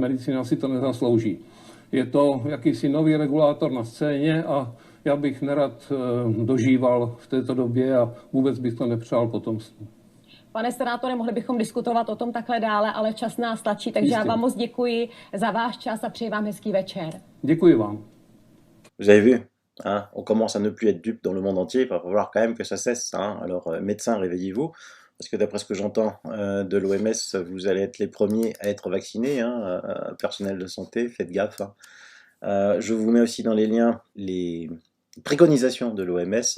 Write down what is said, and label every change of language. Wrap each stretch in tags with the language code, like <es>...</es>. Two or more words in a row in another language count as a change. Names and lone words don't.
<cs>Medicína si to nezaslouží. Je to jakýsi nový regulátor na scéně a já bych nerad dožíval v této době a vůbec bych to nepřál potomstvu. Pane senátore, mohli bychom diskutovat o tom takhle dále, ale čas nás tlačí, takže já vám moc děkuji za váš čas a přeji vám hezký večer. Děkuji vám.</cs> <fr>Vous avez vu, hein, on commence à ne plus être dupe dans le monde entier, il va falloir quand même que ça cesse. Hein. Alors, médecins, réveillez-vous, parce que d'après ce que j'entends de l'OMS, vous allez être les premiers à être vaccinés, hein, personnel de santé, faites gaffe. Hein. Je vous mets aussi dans les liens les préconisations de l'OMS.</fr>